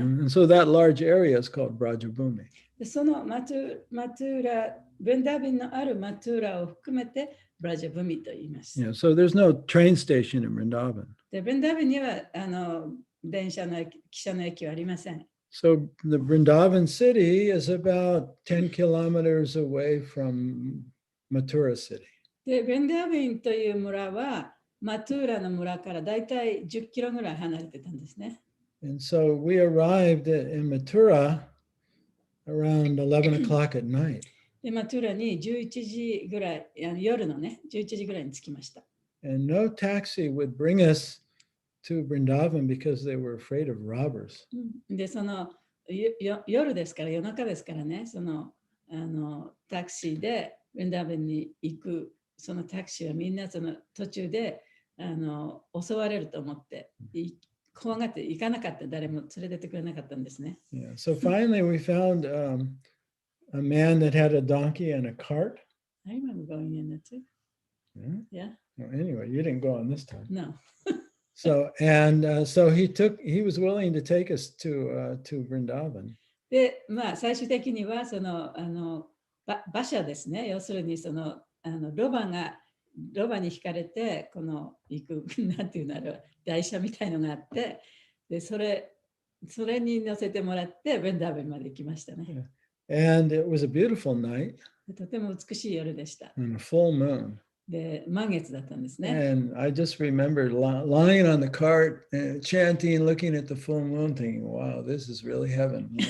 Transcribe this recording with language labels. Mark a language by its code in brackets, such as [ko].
[en] And so that large area is called Brajabhumi. [ja] でそのマトゥーラ、ベンダーベンのあるマトゥーラを含めて、ブラジャブミと言います。 [en] Yeah, so there's no train station in Vrindavan. [ja] で、ベンダーベンには電車の汽車の駅はありません。 [en] So the Vrindavan city is about 10 kilometers away from Mathura city. [ja] で、ベンダーベンという村は、マトゥーラの村からだいたい10キロぐらい離れてたんですね。 [en] And so we arrived in Mathura around 11 o'clock at night. [ja] で、マトゥーラに11時ぐらい、夜のね、11時ぐらいに着きました。 [en] And no taxi would bring us to Vrindavan because they were afraid of robbers. [ja] で、その夜ですから、夜中ですからね、そのタクシーでベンダーベンに行く、そのタクシーはみんなその途中で襲われると思って、怖がって行かなかった、誰も連れてってくれなかったんですね。 [en] Yeah. So finally we found a man that had a donkey and a cart. I remember going in there too. Yeah. Yeah. Well, anyway, you didn't go on this time. No. So he was willing to take us to Vrindavan. [ja] で、まあ最終的にはその馬車ですね。要するにそのロバに引かれてこの行くなんていうのあれ台車みたいのがあって、でそれに乗せてもらってベンダーベンまで行きましたね。 [en] And it was a beautiful night. [ja] とても美しい夜でした。 [en] And a full moon. [ja] で、満月だったんですね。 [en] And I just remember lying on the cart, chanting, looking at the full moon, thinking, "Wow, this is really heaven."